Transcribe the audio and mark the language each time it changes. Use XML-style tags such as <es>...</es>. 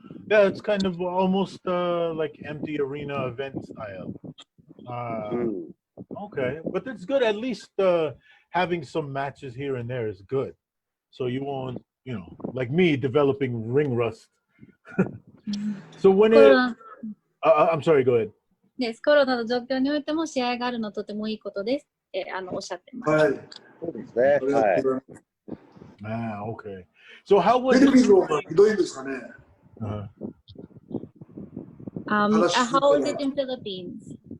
<en>Yeah, it's kind of almost like empty arena event style. Okay, but it's good. At least having some matches here and there is good. So you won't, like me, developing ring rust. So when I'm sorry, go ahead.</en> <ja>です。コロナの状況においても試合があるのはとてもいいことですっておっしゃってます。はい。そうですね。はい。</ja> <en>Okay. So how was</en> <ja>フィリピンの方がひどいんですかね。</ja> <en>How was it in Philippines?</en>